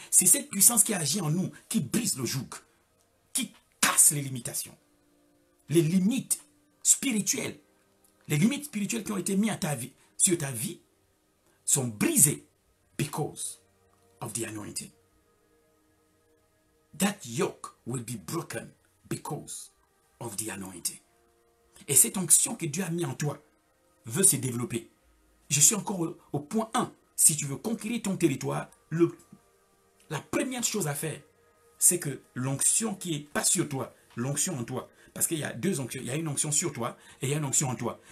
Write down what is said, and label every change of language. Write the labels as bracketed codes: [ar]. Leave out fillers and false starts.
[fr] C'est cette puissance qui agit en nous qui brise le joug, qui casse les limitations. Les limites spirituelles. Les limites spirituelles qui ont été mises sur ta vie sont brisées [en] because of the anointing. That yoke will be broken because of the anointing. [fr] Et cette onction que Dieu a mis en toi veut se développer. Je suis encore au point 1. Si tu veux conquérir ton territoire, la première chose à faire, c'est que l'onction qui n'est pas sur toi, l'onction en toi, parce qu'il y a deux onctions, il y a une onction sur toi et il y a une onction en toi.